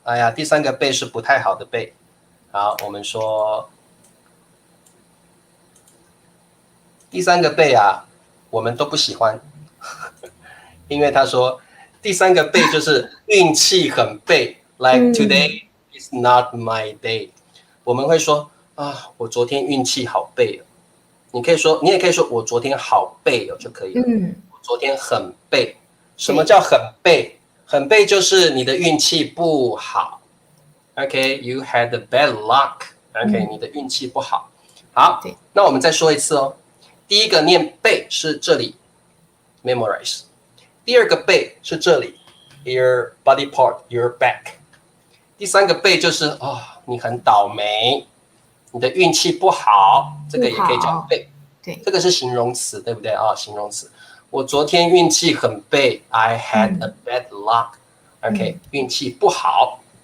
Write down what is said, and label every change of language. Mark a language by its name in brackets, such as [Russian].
[Chinese] 哎呀，第三个背是不太好的背。好，我们说第三个背啊，我们都不喜欢，因为他说第三个背就是运气很背， [English] like today is not my day。 [Chinese] 我们会说啊，我昨天运气好背哦。你也可以说我昨天好背哦就可以了。我昨天很背。什么叫很背？很背就是你的运气不好。 [English] OK，you had a bad luck。OK， [Chinese] 你的运气不好。好，那我们再说一次哦。第一个念背是这里 ，memorize。第二个背是这里 ， [English] your body part，your back。 [Chinese] 第三个背就是你很倒霉，你的运气不好，这个也可以叫背。对，这个是形容词，对不对啊？形容词。我昨天运气很背 ， [English] I had a bad luck。 [Chinese] OK，运气不好。